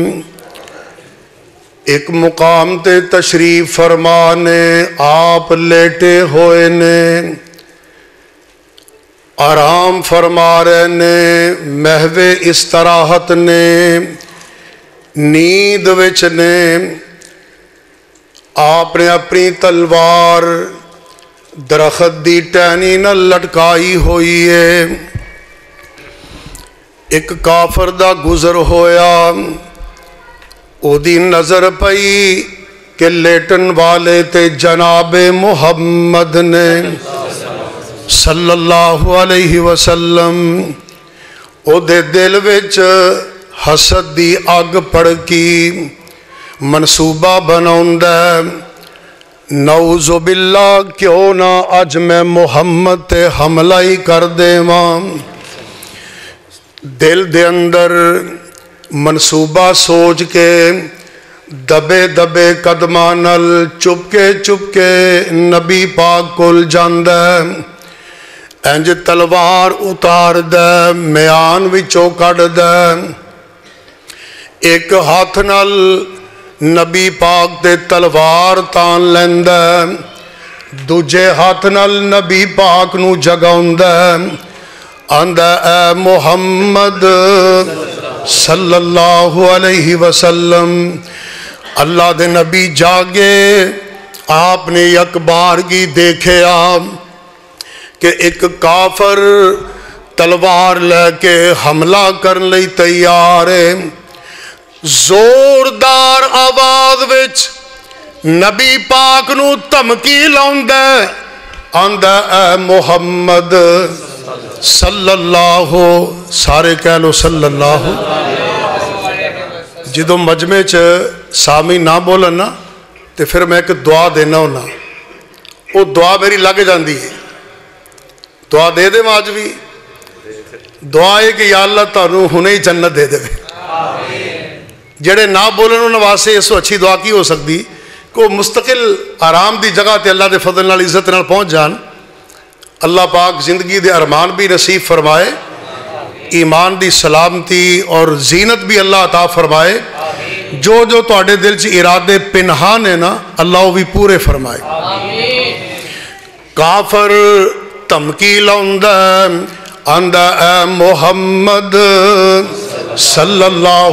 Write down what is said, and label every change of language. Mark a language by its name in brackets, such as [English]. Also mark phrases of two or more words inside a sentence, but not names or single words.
[Punjabi] ایک مقام تے تشریف فرمانے، آپ لیٹے ہوئے نے، آرام فرما رہے نے، محو استراحت نے، نیند وچ نے، آپ نے اپنی تلوار درخت دی ٹہنی نہ لٹکائی ہوئی ہے، ایک کافر دا گزر ہویا، او دی نظر پئی کہ لیٹن والے تے جناب محمد نے [Arabic] صلی اللہ علیہ وسلم، [Punjabi] او دے دل وچ حسد دی اگ پڑکی، منصوبہ بناوندا [Arabic] نعوذ باللہ [Punjabi] کیوں نہ اج میں محمد تے حملہ ہی کر دیواں، دل دے اندر منصوبہ سوچ کے دبے دبے قدماں نال چپ کے نبی پاک کول جاندا انج تلوار اتار دے، میان وچوں کڈ دے، ایک ہاتھ نال نبی پاک دے تلوار تان لیندا، دوجے ہاتھ نال نبی پاک نو جگاوندا، آندا اے محمد [Arabic] صلی اللہ علیہ وسلم۔ [Punjabi] اللہ دے نبی جاگے، آپ نے یک بارگی دیکھیا کہ ایک کافر تلوار لے کے حملہ کرن لئی تیار ہے، زوردار آواز وچ نبی پاک نو دھمکی لاوندا، آندا اے محمد [Arabic] صلی اللہ، [Punjabi] سارے کہہ لو [Arabic] صلی اللہ۔ [Punjabi] جدو مجمع چ سامی نہ بولن نا تے پھر میں ایک دعا دینا ہونا، وہ دعا میری لگ جاندی ہے، دعا دے دے آج بھی، دعا ہے کہ یا اللہ تانوں ہنے ہی جنت دے دے، جڑے نہ بولن انہاں واسطے اس تو اچھی دعا کی ہو سکتی کہ مستقل آرام دی جگہ تے اللہ دے فضل نال عزت نال پہنچ جان۔ اللہ پاک زندگی دے ارمان بھی نصیب فرمائے، ایمان دی سلامتی اور زینت بھی اللہ عطا فرمائے، جو جو تواڈے دل چ ارادے پنہان ہے نا اللہ وہ بھی پورے فرمائے۔ کافر دھمکی لاوندا، آندا اے محمد [Arabic] صلی اللہ